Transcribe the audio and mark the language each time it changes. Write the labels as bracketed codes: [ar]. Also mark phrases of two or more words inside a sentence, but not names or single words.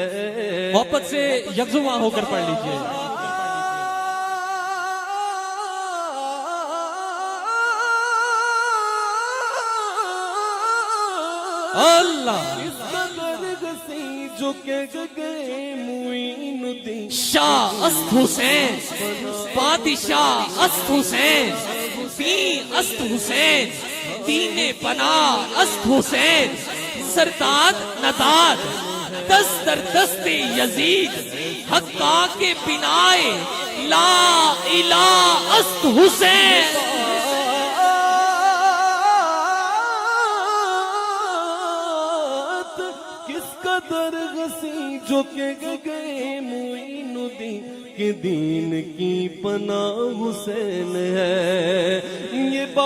[ur] محبت سے یکجا ہو کر پڑھ لیجئے۔ اللہ جھکے گئے معین الدین [fa] شاہ است حسین، بادشاہ است حسین، پیر است حسین، دین پناہ است حسین، سرداد نداد دست در دست یزید، حقا کے بنائے [ar] لا الہ [fa] است حسین۔ [ur] جو کہ گئے معین الدین کے دین کی پناہ حسین ہے، یہ